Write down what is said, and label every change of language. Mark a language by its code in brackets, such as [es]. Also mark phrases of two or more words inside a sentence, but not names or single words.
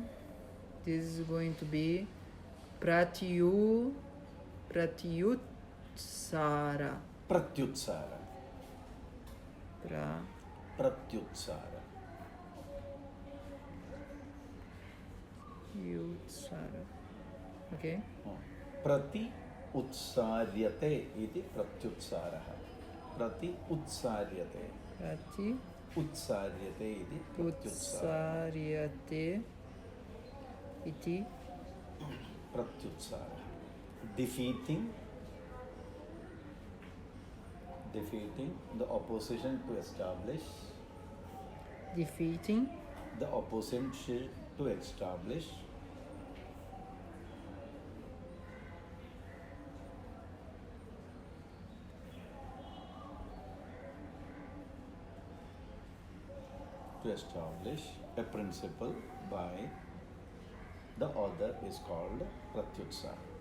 [en] This is going to be Pratyutsara. Pratyutsara. Pratyutsara. Pratyutsara. Okay. [sa] Prati utsaryate iti pratyutsarah. Prati utsaryate. Prati Utsaryate iti pratyutsarah. utsaryate iti Pratyutsarah. [en] Defeating the opposition to establish. Defeating the opposition to establish. To establish a principle by the author is called Pratyutsara.